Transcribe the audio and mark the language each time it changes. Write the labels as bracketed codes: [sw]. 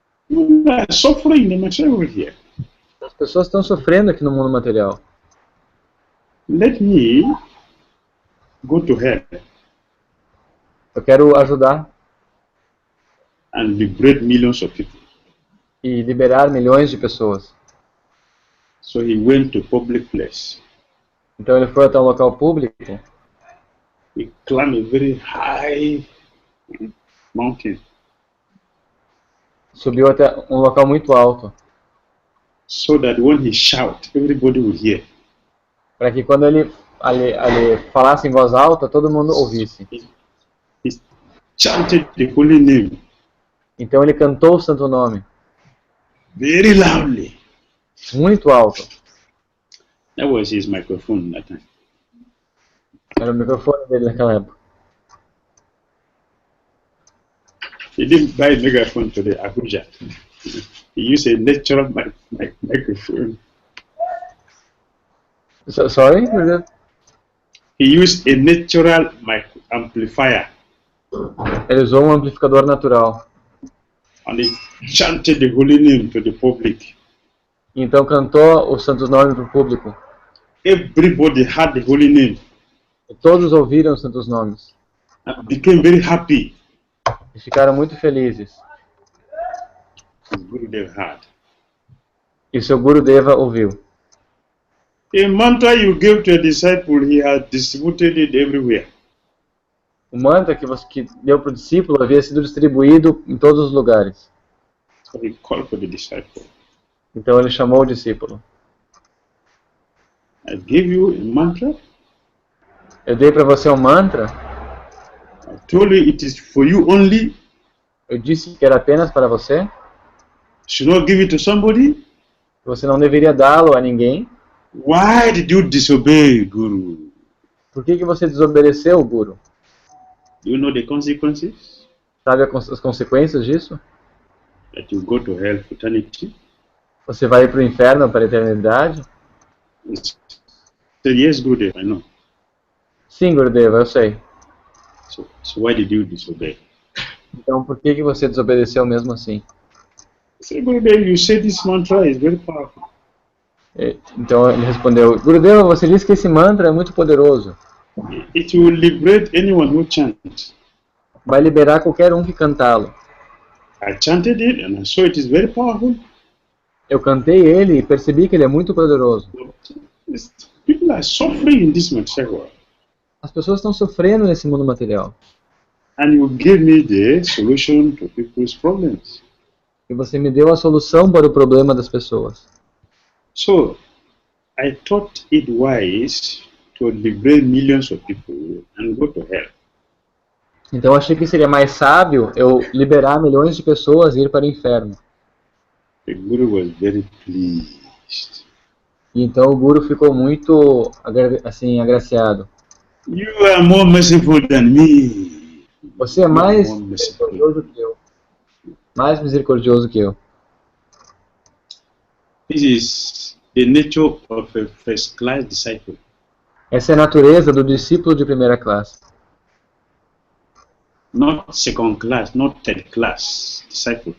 [en] You are suffering the material here. [pt] as pessoas estão sofrendo aqui no mundo material. [en] Let me go to hell [pt] Eu quero ajudar [en] and liberate millions of people. [pt] e liberar milhões de pessoas. [en] So he went to public place. [pt] Então ele foi até um local público, [en] He climbed a very high mountain [pt] subiu até um local muito alto, [en] so that when he shout, everybody will hear. [pt] para que quando ele falasse em voz alta, todo mundo ouvisse. [en] He chanted the holy name [pt] Então ele cantou o santo nome, [en] very loudly. [pt] muito alto. [en] That was his microphone that time. [pt] Era o microfone dele naquela época. [en] He didn't buy a megaphone to the Abuja. He used a natural microphone. Sorry? He used a natural amplifier. [pt] Ele usou um amplificador natural. [en] And he chanted the holy name to the public. [pt] Então cantou o santo nome para o público. [en] Everybody heard the holy name [pt] E todos ouviram os santos nomes. [en] and became very happy. [pt] E ficaram muito felizes. [en] The Gurudev heard. [pt] E seu Gurudeva ouviu. [en] A mantra you gave to a disciple, he has distributed it everywhere. [pt] O mantra que deu para o discípulo havia sido distribuído em todos os lugares. [en] So he called for the disciple. [pt] Então ele chamou o discípulo. [en] I gave you a mantra. [pt] Eu dei para você um mantra. [en] I told you it is for you only. [pt] Eu disse que era apenas para você. [en] Should not give it to somebody. [pt] Você não deveria dá-lo a ninguém. [en] Why did you disobey, Guru? [pt] Por que você desobedeceu o Guru? [en] Do you know the consequences? [pt] Sabe as consequências disso? [en] That you go to hell for eternity. [pt] Você vai para o inferno para a eternidade? [en] He said, yes, Gurudev, I know. [pt] Sim, Gurudeva, eu sei. [en] So why did you disobey? [pt] Então por que você desobedeceu mesmo assim? [en] He said, Gurudev, you said this mantra is very powerful. [pt] Então ele respondeu, Gurudeva, você disse que esse mantra é muito poderoso. [en] It will liberate anyone who chants. [pt] Vai liberar qualquer um que cantá-lo. [en] I chanted it and I saw it is very powerful. [pt] Eu cantei ele e percebi que ele é muito poderoso. [en] People are suffering in this material world. [pt] As pessoas estão sofrendo nesse mundo material. [en] And you gave me the solution to people's problems. [pt] E você me deu a solução para o problema das pessoas. [en] So, I thought it wise to liberate millions of people and go to hell. [pt] Então eu achei que seria mais sábio eu liberar milhões de pessoas e ir para o inferno. [en] The Guru was very pleased. [pt] E então o Guru ficou muito assim, agraciado. [en] You are more merciful than me. [pt] Você é mais misericordioso que eu. Mais misericordioso que eu. [en] This is the nature of a first class disciple. [pt] Essa é a natureza do discípulo de primeira classe. [en] Not second class, not third class disciple.